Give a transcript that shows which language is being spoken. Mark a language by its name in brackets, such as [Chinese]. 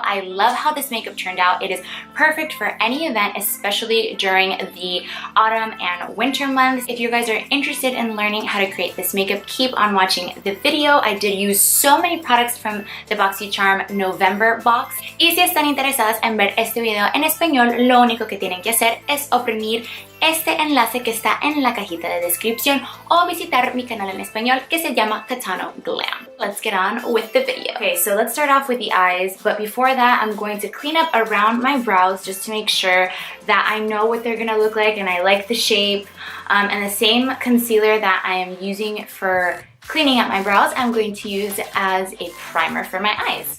[English] I love how this makeup turned out. It is perfect for any event, especially during the autumn and winter months. If you guys are interested in learning how to create this makeup, keep on watching the video. I did use so many products from the Boxycharm November box. [Spanish] Y si están interesadas en ver este video en español, lo único que tienen que hacer es oprimir este enlace que está en la cajita de descripción o visitar mi canal en español que se llama CATANO GLAM. [English] Let's get on with the video. Okay, so let's start off with the eyes, but before that I'm going to clean up around my brows just to make sure that I know what they're gonna look like and I like the shape. And the same concealer that I am using for cleaning up my brows, I'm going to use as a primer for my eyes.